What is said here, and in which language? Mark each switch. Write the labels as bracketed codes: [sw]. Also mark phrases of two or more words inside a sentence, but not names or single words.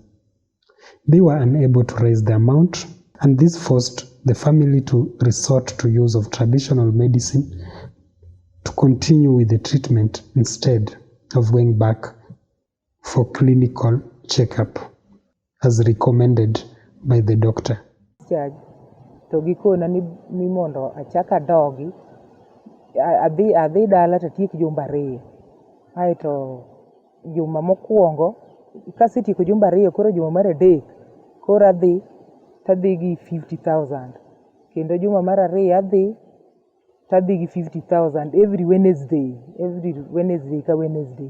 [en] They were unable to raise the amount, and this forced the family to resort to use of traditional medicine to continue with the treatment instead of going back for clinical checkup as recommended by the doctor. [luo] To gikona ni mondo achak adogi adhi dala to tiek jumbe 2. Aeto juma mokwongo kasetieko jumbe 2 koro juma mar adek koro adhi tadhi gi 50,000. Kendo juma mar 2 adhi tadhi gi 50,000 [en] every Wednesday [luo] ka Wednesday.